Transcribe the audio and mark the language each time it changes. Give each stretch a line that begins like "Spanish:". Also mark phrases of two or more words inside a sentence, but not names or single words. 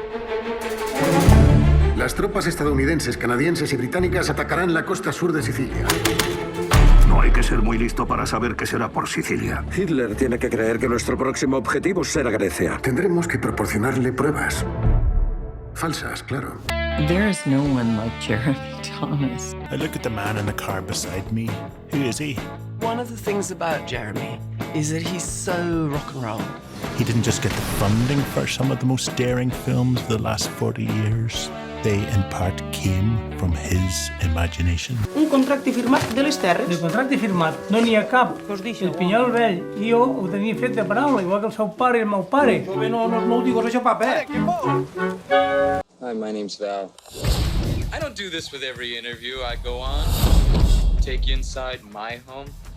Spanish: Las tropas estadounidenses, canadienses y británicas atacarán la costa sur de Sicilia. No hay que ser muy listo para saber que será por Sicilia. Hitler tiene que creer que nuestro próximo objetivo será Grecia. Tendremos que proporcionarle pruebas. Falsas, claro.
English: There is no one like Jeremy Thomas. I look at the man in the car beside me. Who is he? One of the things about Jeremy is that he's so rock and roll. He didn't just get the funding for some of the most daring films of the last 40 years. They, in part, came from his imagination.
Catalan: Un contracte firmat de les terres. De contracte firmat no n'hi ha cap. El Pinyol vell i jo ho tenia fet de paraula, igual que el seu pare i el meu pare. No ho digo això, paper.
English: Hi, my name's Val. I don't do this with every interview I go on. Take you inside my home.